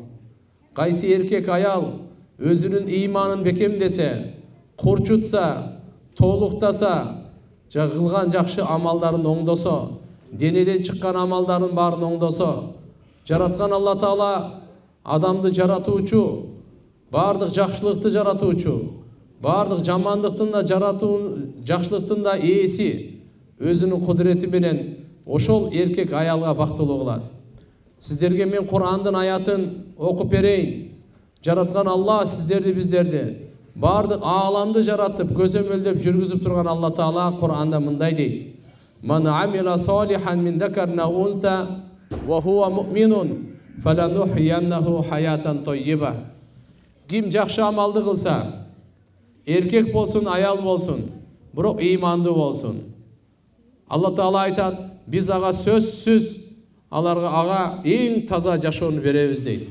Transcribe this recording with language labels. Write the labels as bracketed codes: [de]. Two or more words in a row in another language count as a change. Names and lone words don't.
[ky] Кайсы эркек аял өзүнүн иманын бекемдесе, курчутса, толуктаса, кылган жакшы амалдарын оңдосо, денеден чыккан амалдарын баарын оңдосо, жараткан Алла Таала адамды жаратуучу, бардык жакшылыкты жаратуучу, бардык жамандыктын да жакшылыктын да ээси өзүнүн кудурети менен ошол эркек аялга бактылуу кылат. Сиздерге мен Кур'андын аятын окуп берейин. Жараткан Алла сиздерди, биздерди, бардык ааламды жаратып, көзөмөлдөп жүргүзүп турган Алла Таала Кур'анда мындай дейт: [ar] "من عمل صالحا من ذكر أو أنثى وهو مؤمن فلنحيينه حياة طيبة." [ky] Ким жакшы амалды кылса, эркек болсун, аял болсун, бирок ыймандуу болсун. Алла Таала айтат: "Биз ага сөзсүз ага эң таза жашоону беребиз" дейт.